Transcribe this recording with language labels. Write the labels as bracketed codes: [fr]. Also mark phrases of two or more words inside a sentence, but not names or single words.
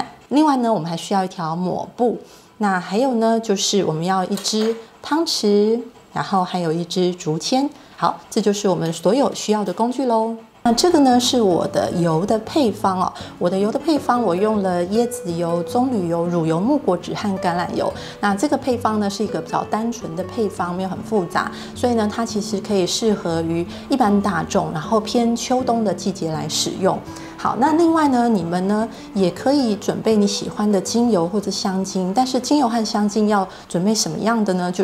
[zh] 另外呢，我們還需要一條抹布，那還有呢，就是我們要一支湯匙，然後還有一支竹籤。好，這就是我們所有需要的工具嘍。那這個呢是我的油的配方哦。我的油的配方，我用了椰子油、棕櫚油、乳油、木果脂和橄欖油。那這個配方呢是一個比較單純的配方，沒有很複雜，所以呢它其實可以適合於一般大眾，然後偏秋冬的季節來使用。好，那另外呢，你們呢也可以準備你喜歡的精油或者香精，但是精油和香精要準備什麼樣的呢？